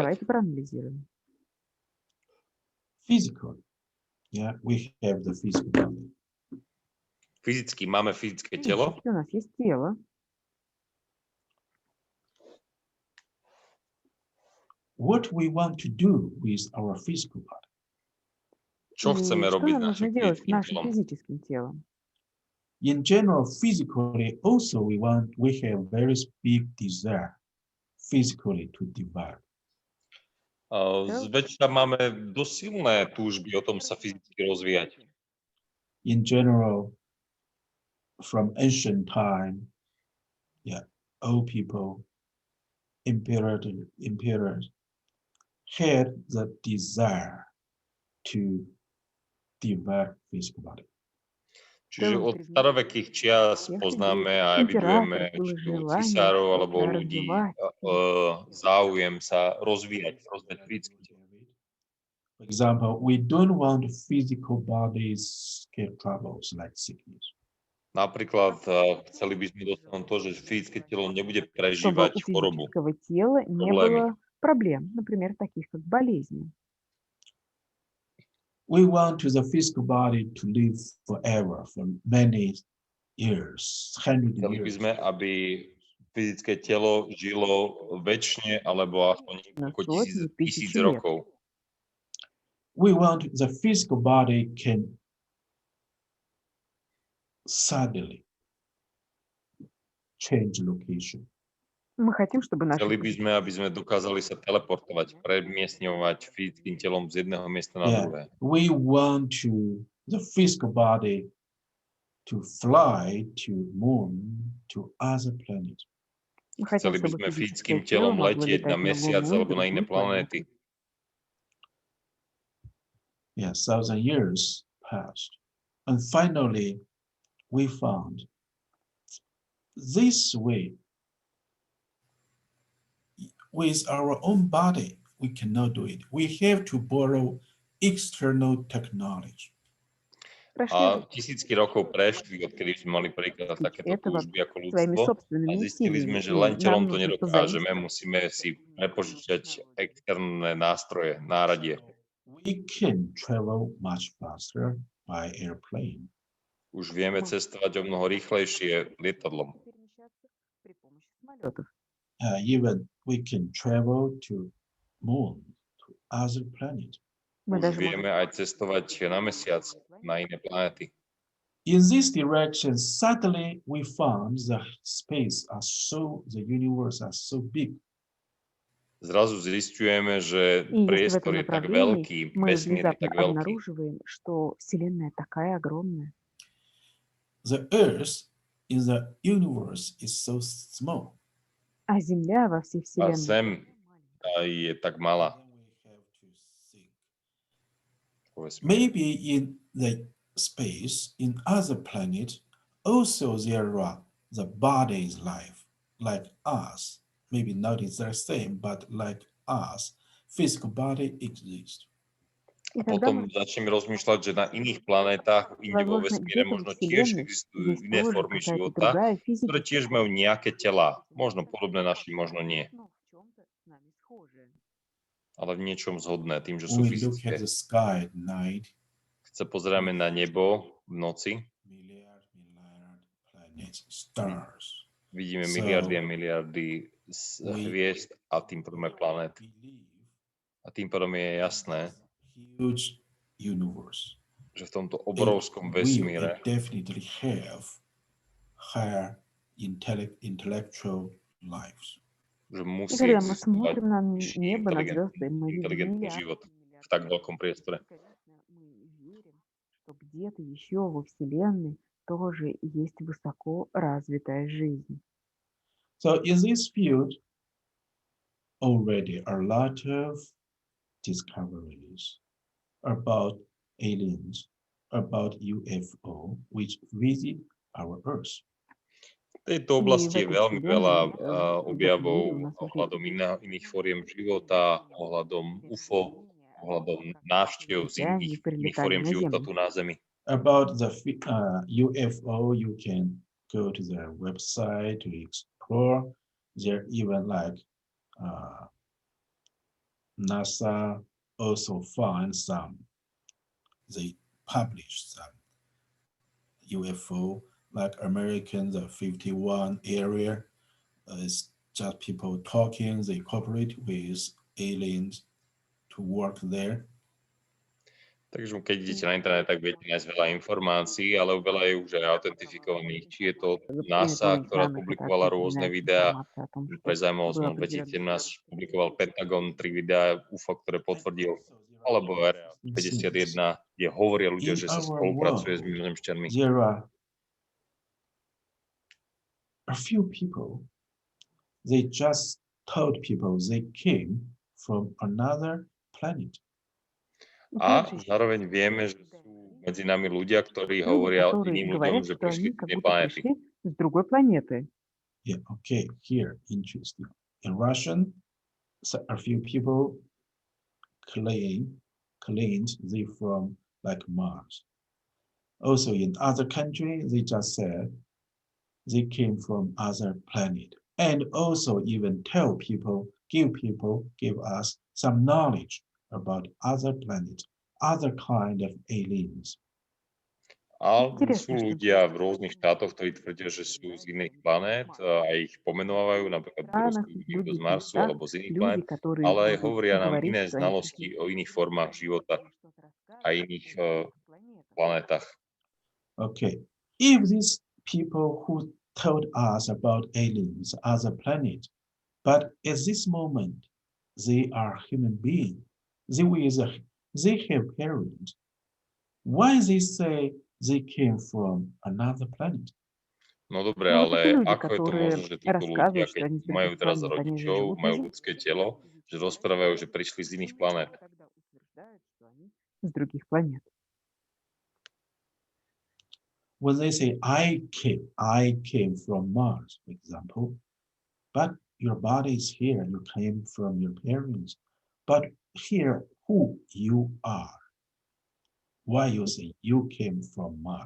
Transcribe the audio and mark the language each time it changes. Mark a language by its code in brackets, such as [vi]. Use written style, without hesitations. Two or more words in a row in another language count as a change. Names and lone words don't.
[ru] Давайте проанализируем. [en] Physically, yeah, we have the physical body. [sk] Fyzicky máme fyzické telo, [ru] Физически у нас есть тело. [en] What we want to do with our physical body? [sk] čo [ru] И [sk] chceme [ru] что [sk] robiť s [ru] нам нужно [sk] našim [ru] делать с [sk] fyzickým [ru] нашим [sk] telom. [ru] физическим телом? [en] In general, physically, also we have very big desire physically to develop. [sk] Zväčša máme dosť silné túžby o tom sa fyzicky rozvíjať. [en] In general, from ancient time, yeah, old people, emperors had the desire to develop physical body. [sk] Čiže od starovekých čias poznáme a evidujeme či tu cisárov alebo ľudí záujem sa rozvíjať fyzicky. [en] For example, we don't want physical bodies get troubles like sickness. [sk] Napríklad chceli by sme dosiahnuť to, že fyzické telo nebude prežívať chorobu. [ru] Чтобы у физического тела не было проблем, например, таких как болезни. [en] We want the physical body to live forever for many years, hundred [sk] Chceli by [en] years. [sk] sme, aby fyzické telo žilo väčšine alebo aspoň niekoľko tisíc rokov. [en] We want the physical body can suddenly change location. [ru] Мы хотим, чтобы наше [sk] Chceli by sme, aby sme dokázali sa teleportovať, premiestňovať fyzickým telom z jedného miesta na druhé. [en] We want the physical body to fly to moon, to other planets. [ru] Мы хотим, [sk] Chceli by [ru] чтобы [sk] sme [ru] физическое [sk] fyzickým [ru] тело [sk] telom [ru] могло [sk] letieť [ru] летать [sk] na [ru] на [sk] mesiac [ru] Луну и [sk] alebo na iné [ru] другие планеты. [sk] planéty. [en] Yeah, 1,000 years passed. And finally, we found this way, with our own body, we cannot do it. We have to borrow external technology. [sk] A tisícky rokov prešli, odkedy sme mali príklad takéto túžby ako ľudstvo a zistili sme, že len telom to nedokážeme, musíme si prepožičať externé nástroje, náradie. [en] We can travel much faster by airplane. [sk] Už vieme cestovať o mnoho rýchlejšie lietadlom. [en] Even we can travel to moon, to other planet. [sk] Už vieme aj cestovať na mesiac, na iné planéty. [en] In this direction, suddenly we found the the universe are so big. [sk] Zrazu zisťujeme, že [ru] И если в [sk] priestor [ru] этом [sk] je tak [ru] направлении [sk] veľký, [ru] мы [sk] vesmír je [ru] внезапно [sk] tak veľký. [ru] обнаруживаем, что Вселенная такая огромная. [en] The Earth in the universe is so small. [ru] А Земля во всей [sk] A [ru] Вселенной [sk] Zem je tak malá. [en] Maybe in the space, in other planets, also there are the bodies life, like us. Maybe not is the same, but like us, physical body exists. [ru] И [sk] A [ru] тогда [sk] potom [ru] мы, [sk] začneme rozmýšľať, že na iných planétach, inde vo [ru] возможно, [sk] vesmíre, [ru] где-то во [sk] možno tiež [ru] Вселенной [sk] existujú [ru] есть [sk] iné [ru] тоже [sk] formy [ru] какая-то [sk] života, [ru] другая [sk] ktoré [ru] физическая, [sk] tiež majú nejaké tela, možno podobné našim, možno nie, [ru] но в чем-то с нами схожие. [sk] ale v niečom zhodné, tým, že sú [en] We look at [sk] fyzické. [en] the sky at night, [sk] Keď sa pozeráme na nebo v noci, [en] milliard planets, stars. [sk] vidíme [en] So, [sk] miliardy a miliardy hviezd a tým pádom aj planéty. A tým pádom je jasné, [en] Huge universe. [sk] že v tomto obrovskom vesmíre [en] We definitely have higher intellectual lives. [sk] že [ru] И [sk] musí [ru] когда мы [sk] existovať [ru] смотрим на [sk] vyšší [ru] небо, на звезды, мы видим [sk] inteligentný [ru] миллиарды, [sk] život v tak veľkom priestore. [ru] Конечно, мы верим, что где-то еще во Вселенной тоже есть высоко развитая жизнь. [en] So in this field, already a lot of discoveries about aliens, about UFO, which visit our Earth. [sk] V tejto oblasti je v veľmi tejto veľa [ru] vселенной, [sk] objavov u nás ohľadom iných fóriem života, ohľadom UFO, ohľadom návštev z iných fóriem života tu na Zemi. [en] About the UFO, you can go to their website to explore. There even like NASA also find some, they publish some UFO, like American, the 51 area, it's just people talking, they cooperate with aliens to work there. [sk] Takže keď idete na internet, tak viete nájsť veľa informácií, ale veľa je už aj autentifikovaných. Či je to NASA, ktorá publikovala rôzne videá, pre zaujímavosť, v 2017 publikoval Pentagon 3 videá UFO, ktoré potvrdil, alebo Area 51, kde hovoria ľudia, že sa spolupracuje s mimozemšťanmi. [en] There are a few people, they just told people they came from another planet. [sk] A [ru] Также [sk] zároveň vieme, že sú medzi nami ľudia, ktorí [ru] люди, [sk] hovoria [ru] которые [sk] iným ľuďom, [ru] говорят, [sk] že [ru] что [sk] prišli [ru] они [sk] z [ru] как [sk] inej [ru] будто [sk] planéty. [ru] пришли с другой планеты. [en] Yeah, okay, here, interesting. In Russian, a few people claimed they from like Mars. Also in other countries, they just said they came from other planet. And also even give us some knowledge about other planets, other kind of aliens. [sk] A sú [ru] Интересно, что [sk] ľudia v rôznych štátoch, ktorí tvrdia, že sú z iných planét a ich pomenovávajú, [ru] в [sk] napríklad v Rusku [ru] странах, в [sk] niekto z [ru] других [sk] Marsu [ru] местах [sk] alebo z iných [ru] люди, [sk] planét, [ru] которые [sk] ale aj [ru] будут [sk] hovoria nám [ru] говорить, [sk] iné [ru] что они [sk] znalosti [ru] пришли [sk] o iných formách života [ru] и что-то [sk] a [ru] рассказывают [sk] iných [ru] о других планетах. [sk] planetách. [en] Okay, if these people who told us about aliens, other planets, but at this moment, they are human beings, they have parents, why they say they came from another planet? [sk] No dobre, [ru] Ну вот эти [sk] ale [ru] люди, [sk] ako je to možné, [ru] которые [sk] že títo ľudia, [ru] рассказывают, что [sk] keď [ru] они с [sk] majú [ru] других [sk] teraz [ru] планет, они же [sk] rodičov, [ru] живут на [sk] majú [ru] Земле, [sk] ľudské telo, že rozprávajú, že prišli z iných planét? [ru] почему тогда утверждают, что они с других планет? [en] When they say, I came from Mars, for example, but your body is here, you came from your parents, but here, who you are, why you say you came from Mars?